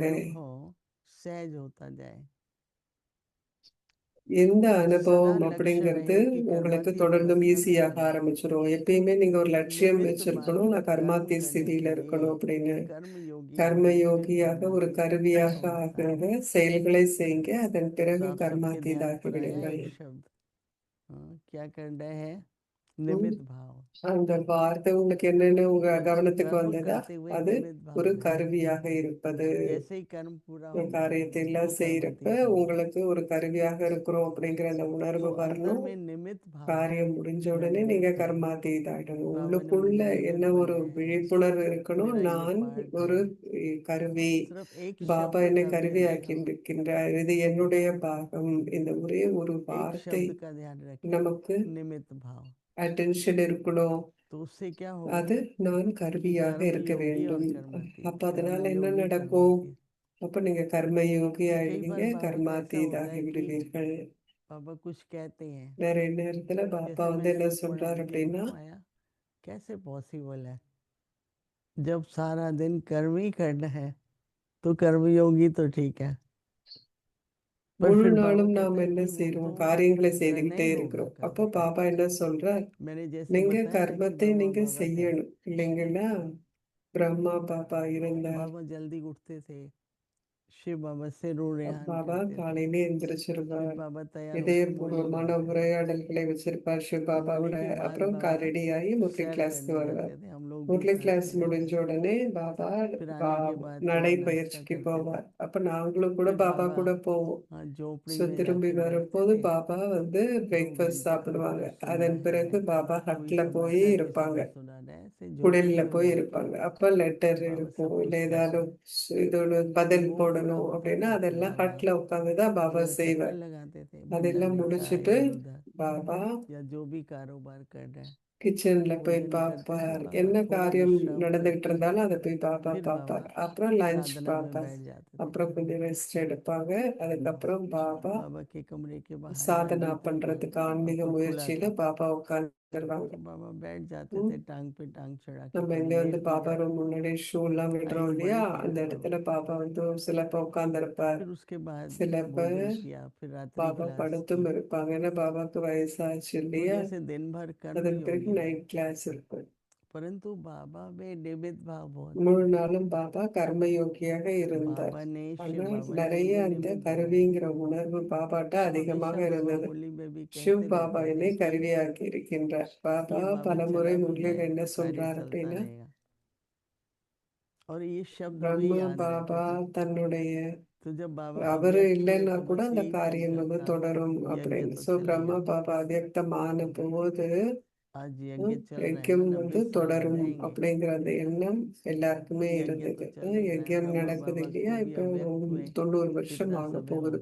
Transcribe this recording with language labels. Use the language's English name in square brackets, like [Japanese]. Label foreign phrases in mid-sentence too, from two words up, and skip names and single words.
[Hindi] अनुभव सहज होता जाए। [Tamil] எந்த [Hindi] सदा [Tamil] அனுபவம் [Hindi] लक्ष्य [Tamil] அப்படிங்கிறது [Hindi] रहे कि [Tamil] உங்களுக்கு [Hindi] कर्मातीत [Tamil] தொடர்ந்தும் [Hindi] अवस्था में [Tamil] ஈஸியாக [Hindi] रहना, [Tamil] ஆரம்பிச்சிடும். எப்பயுமே நீங்க ஒரு லட்சியம் [Hindi] निमित्त [Tamil] வச்சிருக்கணும், [Hindi] मात्र [Tamil] நான் [Hindi] कर्म [Tamil] கர்மாத்தி [Hindi] करने [Tamil] ஸ்திதியில [Hindi] के लिए [Tamil] இருக்கணும் அப்படின்னு. [Hindi] कर्म योगी [Tamil] கர்ம [Hindi] और निमित्त [Tamil] யோகியாக [Hindi] बनना [Tamil] ஒரு [Hindi] ही [Tamil] கருவியாக [Hindi] उत्तम होता है। [Tamil] ஆக செயல்களை செய்யுங்க. அதன் [Hindi] तो [Tamil] பிறகு [Hindi] आप सबके ध्यान [Tamil] கர்மாத்தீதாகி [Hindi] पर आया [Tamil] விடுங்கள். [Hindi] एक शब्द, क्या कर रहे हैं? ம். निमित्त भाव। [Tamil] அந்த வார்த்தை உங்களுக்கு என்னன்னு உங்க [Hindi] कुछ [Tamil] கவனத்துக்கு [Hindi] कर्म [Tamil] வந்ததா? [Hindi] करते हुए [Tamil] அது [Hindi] निमित्त भाव [Tamil] ஒரு [Hindi] है। [Tamil] கருவியாக இருப்பது. [Hindi] जैसे ही कर्म पूरा [Tamil] ஒரு [Hindi] होगा [Tamil] காரியத்தை [Hindi] तो [Tamil] எல்லாம் செய்யறப்ப [Hindi] कर्मातीत होगा। [Tamil] உங்களுக்கு ஒரு கருவியாக இருக்கிறோம் அப்படிங்கிற அந்த [Hindi] तो [Tamil] உணர்வு [Hindi] अंतर [Tamil] வரணும். [Hindi] में निमित्त भाव [Tamil] காரியம் முடிஞ்ச [Hindi] या [Tamil] உடனே நீங்க [Hindi] निमित्त है। [Tamil] கர்மாத்தீதாயிடணும். [Hindi] बाबा ने [Tamil] உள்ளுக்குள்ள [Hindi] मुझे [Tamil] என்ன [Hindi] निमित्त [Tamil] ஒரு [Hindi] बनाया है, [Tamil] விழிப்புணர்வு இருக்கணும். [Hindi] मेरा ये [Tamil] நான் [Hindi] पार्ट [Tamil] ஒரு [Hindi] है। [Tamil] கருவி, [Hindi] सिर्फ एक [Tamil] பாபா [Hindi] शब्द [Tamil] என்னை [Hindi] का भी [Tamil] கருவியாக்கி [Hindi] अनुभव, [Tamil] இருக்கின்றார், இது என்னுடைய பாகம். இந்த ஒரே ஒரு [Hindi] एक [Tamil] வார்த்தை [Hindi] शब्द का ध्यान रखें, [Tamil] நமக்கு [Hindi] निमित्त भाव। [Tamil] அட்டென்ஷன் இருக்கணும். [Hindi] तो उससे क्या होगा [Tamil] அது நான் [Hindi] कि [Tamil] கருவியாக [Hindi] कर्म [Tamil] இருக்க [Hindi] योगी और [Tamil] வேண்டும். [Hindi] कर्मातीत, [Tamil] அப்ப [Hindi] कर्म [Tamil] அதனால என்ன [Hindi] योगी [Tamil] நடக்கும்? [Hindi] कर्मातीत। [Tamil] அப்ப நீங்க கர்ம யோகி [Hindi] कि कई [Tamil] ஆயிடுவீங்க, [Hindi] बार बाबा को ऐसा होता [Tamil] கர்மாத்தீதாகி [Hindi] है कि [Tamil] விடுவீர்கள். [Hindi] बाबा कुछ कहते हैं, [Tamil] நிறைய நேரத்துல பாப்பா [Hindi] जैसे [Tamil] வந்து [Hindi] मैंने [Tamil] என்ன [Hindi] अभी पढ़ा, [Tamil] சொல்றாரு [Hindi] मुझे [Tamil] அப்படின்னா, [Hindi] एकदम आया, कैसे पॉसिबल है जब सारा दिन कर्म ही करना है, तो कर्मयोगी तो ठीक है, पर [Tamil] முழு [Hindi] फिर बाबा [Tamil] நாளும் நாம் [Hindi] कहते हैं [Tamil] என்ன [Hindi] कि वो [Tamil] செய்றோம்? [Hindi] तो [Tamil] காரியங்களை [Hindi] करना [Tamil] செய்துகிட்டே [Hindi] ही होगा [Tamil] இருக்கிறோம். [Hindi] कर्म [Tamil] அப்போ [Hindi] को। [Tamil] பாபா என்ன சொல்றார்? [Hindi] मैंने जैसे [Tamil] நீங்க [Hindi] बताया ना कि [Tamil] கர்மத்தை நீங்க [Hindi] बाबा थे, [Tamil] செய்யணும் இல்லைங்களா? பிரம்மா பாபா இருந்தார். [Hindi] बाबा जल्दी उठते थे, शिव बाबा से रू रेहान [Tamil] பாபா [Hindi] करते थे, [Tamil] காலையிலே [Hindi] फिर [Tamil] எந்திரிச்சிருவார். [Hindi] बाबा तैयार होके मुरली [Tamil] இதயபூர்வமான [Hindi] बजाते थे, [Tamil] உரையாடல்களை வச்சிருப்பார் சிவ [Hindi] मुरली [Tamil] பாபாவோட. [Hindi] के बाद [Tamil] அப்புறம் [Hindi] बाबा [Tamil] ரெடி ஆகி முரளி [Hindi] सैर [Tamil] கிளாஸ்க்கு [Hindi] करने [Tamil] வருவார். [Hindi] जाते थे, हम लोग भी [Tamil] முரளி [Hindi] साथ [Tamil] கிளாஸ் [Hindi] में [Tamil] முடிஞ்ச [Hindi] जाते थे। [Tamil] உடனே பாபா [Hindi] फिर आने के बाद थोड़ा नाश्ता [Tamil] நடைப்பயிற்சிக்கு [Hindi] करते थे, [Tamil] போவார். அப்ப நாங்களும் கூட [Hindi] फिर [Tamil] பாபா [Hindi] बाबा [Tamil] கூட போவோம். [Hindi] झोपड़ी [Tamil] ஸோ [Hindi] में [Tamil] திரும்பி [Hindi] जाके बैठते [Tamil] வரும்போது [Hindi] थे, [Tamil] பாபா வந்து [Hindi] 2 [Tamil] பிரேக்ஃபாஸ்ட் [Hindi] घंटे [Tamil] சாப்பிடுவாங்க. [Hindi] उनको सुनना [Tamil] அதன் [Hindi] है, [Tamil] பிறகு பாபா [Hindi] कोई [Tamil] ஹட்ல போய் [Hindi] सुनाता है, किसी [Tamil] இருப்பாங்க. [Hindi] को सुनाना है, ऐसे झोपड़ी [Tamil] குடில்ல [Hindi] में [Tamil] போய் [Hindi] बैठ के [Tamil] இருப்பாங்க. அப்ப லெட்டர் [Hindi] बाबा [Tamil] இருக்கும், [Hindi] सब [Tamil] இல்ல [Hindi] कुछ कहते [Tamil] ஏதாவது [Hindi] हैं। [Tamil] இதோட [Hindi] फिर [Tamil] பதில் [Hindi] वो पूरा [Tamil] போடணும் [Hindi] होता [Tamil] அப்படின்னா [Hindi] था तो [Tamil] அதெல்லாம் [Hindi] बाबा [Tamil] ஹட்ல உட்காந்து தான் பாபா [Hindi] थोड़ा चक्कर [Tamil] செய்வார். [Hindi] लगाते थे [Tamil] அதெல்லாம் [Hindi] बुल्लरी का [Tamil] முடிச்சிட்டு [Hindi] इधर उधर, [Tamil] பாபா [Hindi] या जो भी कारोबार कर रहे हैं [Tamil] கிச்சன்ல [Hindi] वो [Tamil] போய் [Hindi] दिन करते थे, [Tamil] பார்ப்பார். [Hindi] बाबा [Tamil] என்ன [Hindi] थोड़ा [Tamil] காரியம் [Hindi] विश्राम [Tamil] நடந்துகிட்டு [Hindi] करके [Tamil] இருந்தாலும் அதை போய் பாபா [Hindi] फिर बाबा [Tamil] பார்ப்பார். அப்புறம் லஞ்ச் [Hindi] साधना में [Tamil] பார்ப்பார். [Hindi] बैठ जाते थे। [Tamil] அப்புறம் கொஞ்சம் ரெஸ்ட் எடுப்பாங்க. அதுக்கப்புறம் பாபா [Hindi] बाबा के कमरे के बाहर [Tamil] சாதனா [Hindi] डांडी थी [Tamil] பண்றதுக்கு ஆன்மீக [Hindi] और खुला [Tamil] முயற்சியில [Hindi] था, [Tamil] பாபா உட்கார்ந்துருவாங்க. [Hindi] तो बाबा बैठ जाते ம். थे, टांग पे टांग चढ़ा के, [Tamil] நம்ம [Hindi] कभी [Tamil] இங்க வந்து [Hindi] देर को [Tamil] பாபா [Hindi] जाते [Tamil] ரூம் [Hindi] थे। [Tamil] முன்னாடி ஷூ எல்லாம் விடுறோம் [Hindi] आयु [Tamil] இல்லையா? [Hindi] बड़ी [Tamil] அந்த [Hindi] प्यारी [Tamil] இடத்துல [Hindi] बाबा की। [Tamil] பாபா வந்து சிலப்ப உட்கார்ந்துருப்பார். [Hindi] फिर उसके बाद [Tamil] சிலப்ப [Hindi] भोजन किया, फिर रात्रि [Tamil] பாபா [Hindi] क्लास [Tamil] படுத்தும் [Hindi] की। [Tamil] இருப்பாங்க. ஏன்னா பாபாக்கு வயசாச்சு [Hindi] तो [Tamil] இல்லையா? [Hindi] जैसे दिन भर कर्म [Tamil] அதன் பிறகு [Hindi] योगी, [Tamil] நைட் கிளாஸ் இருக்கும். [Hindi] परंतु बाबा में निमित्त भाव बहुत। [Tamil] முழு நாளும் பாபா கர்மயோகியாக இருந்தார். [Hindi] बाबा ने, शिव [Tamil] ஆனால் [Hindi] बाबा ने [Tamil] நிறைய [Hindi] मुझे [Tamil] அந்த [Hindi] निमित्त बनाया। [Tamil] கருவிங்கிற உணர்வு பாபாட்ட [Hindi] तो [Tamil] அதிகமாக [Hindi] हमेशा बाबा [Tamil] இருந்தது. [Hindi] मुरली में भी [Tamil] சிவ் [Hindi] कहते [Tamil] பாபா [Hindi] रहते [Tamil] என்னை [Hindi] थे [Tamil] கருவியாக்கி இருக்கின்றார். [Hindi] कि [Tamil] பாபா [Hindi] ये बाबा [Tamil] பலமுறை [Hindi] चला भी [Tamil] முரளியில் [Hindi] जाए [Tamil] என்ன [Hindi] तो कार्य [Tamil] சொல்றார் [Hindi] चलता [Tamil] அப்படின்னா, [Hindi] रहेगा। और ये शब्द हमें [Tamil] பிரம்ம [Hindi] याद [Tamil] பாபா [Hindi] रहते थे। [Tamil] தன்னுடைய [Hindi] तो जब बाबा [Tamil] அவரு [Hindi] अव्यक्त हुए [Tamil] இல்லைன்னா [Hindi] तो [Tamil] கூட [Hindi] बस [Tamil] அந்த [Hindi] यही [Tamil] காரியம் [Hindi] चलता [Tamil] வந்து [Hindi] था, [Tamil] தொடரும் [Hindi] यज्ञ [Tamil] அப்படின்னு. [Hindi] तो [Tamil] ஸோ பிரம்மா [Hindi] चलेगा। [Tamil] பாபா அவ்யக்தமான போது [Hindi] आज यज्ञ चल रहे हैं, [Tamil] யஜ்யம் வந்து [Hindi] 90 साल हो [Tamil] தொடரும் [Hindi] जाएंगे, [Tamil] அப்படிங்கிற அந்த எண்ணம் [Hindi] तो [Tamil] எல்லாருக்குமே [Hindi] यज्ञ तो [Tamil] இருந்தது. [Hindi] चल ही रहा है। [Tamil] யஜ்யம் [Hindi] ब्रह्मा [Tamil] நடக்குது [Hindi] बाबा [Tamil] இல்லையா? [Hindi] को भी [Tamil] இப்போ [Hindi] अव्यक्त हुए [Tamil] 90 வருஷம் [Hindi] कितना [Tamil] ஆக [Hindi] समय हो